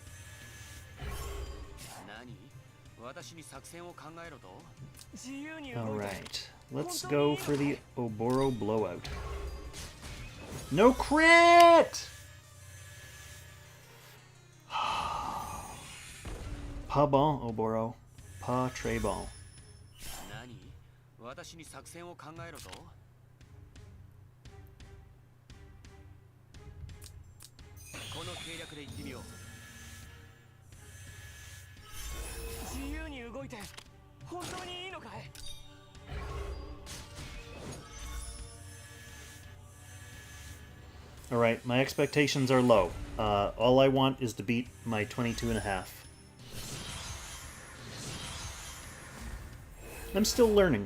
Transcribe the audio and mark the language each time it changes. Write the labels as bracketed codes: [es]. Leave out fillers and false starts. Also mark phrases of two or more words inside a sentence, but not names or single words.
[en] Alright, let's go for the Oboro blowout. No crit! [fr] Pas bon, Oboro. Pas très bon. [ja] 何？私に作戦を考えろと？この計略で行ってみよう。自由に動いて本当にいいのかい？ [en] Alright, my expectations are low. All I want is to beat my 22.5. I'm still learning.